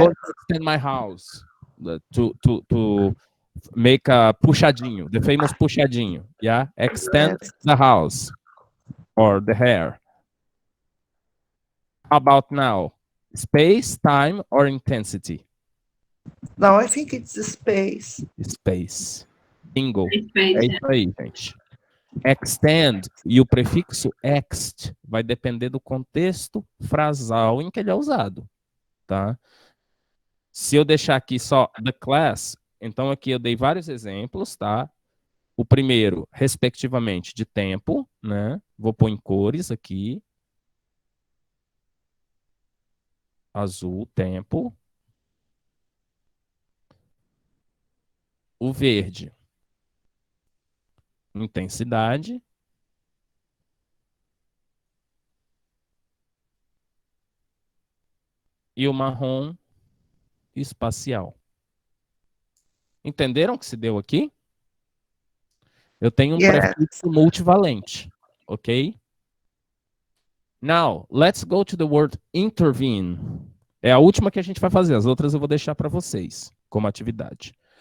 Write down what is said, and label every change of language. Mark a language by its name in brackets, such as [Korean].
[English] going to extend my house to make a puxadinho, the famous puxadinho, yeah? Extend yes. the house or the hair. How about now? Space, time, or intensity? Now I think it's the space. Space. Bingo. É Space, yeah. [Portuguese] isso aí, gente. Extend e o prefixo ext vai depender do contexto frasal em que ele é usado, tá? Se eu deixar aqui só [English] the class, [Portuguese] então aqui eu dei vários exemplos, tá? O primeiro, respectivamente, de tempo, né? Vou pôr em cores aqui. Azul, tempo. O verde, intensidade. E o marrom, espacial. Entenderam o que se deu aqui? Eu tenho um [English] Yes. [Portuguese] prefixo multivalente, ok? [English] Now, let's go to the word intervene. [Portuguese] É a última que a gente vai fazer, as outras eu vou deixar para vocês como atividade.